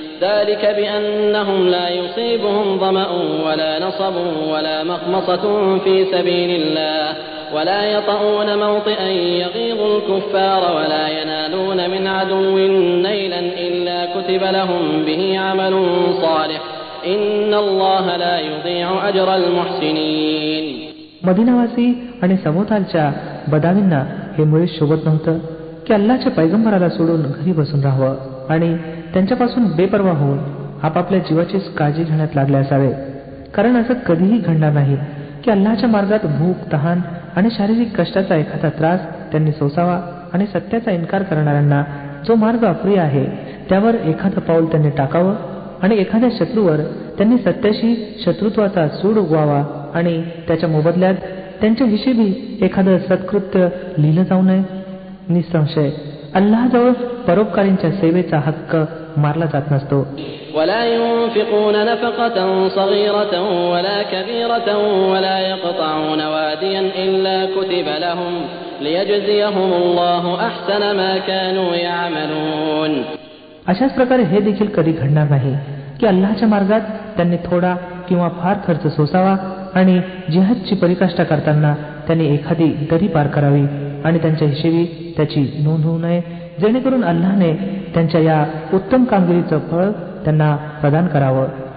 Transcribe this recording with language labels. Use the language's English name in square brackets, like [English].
[Arabic] ذلك بأنهم لا يصيبهم ظمأ ولا نصب ولا مخمصة في سبيل الله ولا يطؤون موطئا يغيظ الكفار ولا ينالون من عدو نيلا إلا كتب لهم به عمل صالح إن الله لا يضيع أجر المحسنين. [Marathi] मदिनावासी आणि सभोवतालच्या बदावींना हे मुळीच शोभत नव्हतं की अल्लाहच्या पैगंबराला सोडून घरी बसून राहावं आणि त्यांच्यापासून बेपर्वा होऊन आपापल्या जीवाचीच काळजी घेण्यात लागले असावे. कारण असं कधीही घडणार नाही की अल्लाहच्या मार्गात भूक, तहान आणि शारीरिक कष्टाचा एखादा त्रास त्यांनी सोसावा आणि सत्याचा इन्कार करणाऱ्यांना जो मार्ग अप्रिय आहे त्यावर एखादं पाऊल त्यांनी टाकावं आणि एखाद्या शत्रूवर त्यांनी सत्याशी शत्रुत्वाचा सूड उगवावा आणि त्याच्या मोबदल्यात त्यांच्या हिशेबी एखादं सत्कृत्य लिहिलं जाऊ नये. निसंशय अल्लाहजवळ परोपकारींच्या सेवेचा हक्क मारला जात नसतो. [Arabic] ولا ينفقون نفقة صغيرة ولا كبيرة ولا يقطعون واديا إلا كتب لهم ليجزيهم الله أحسن ما كانوا يعملون. [Marathi] अशाच प्रकारे हे देखील कधी घडणार नाही की अल्लाहच्या मार्गात त्यांनी थोडा किंवा फार खर्च सोसावा आणि जिहादची परिकाष्ठा करताना त्यांनी एखादी दरी पार करावी आणि त्यांच्या हिशेबी त्याची नोंद होऊ नये, जेणेकरून अल्लाहने त्यांच्या या उत्तम कामगिरीचं फळ त्यांना प्रदान करावं.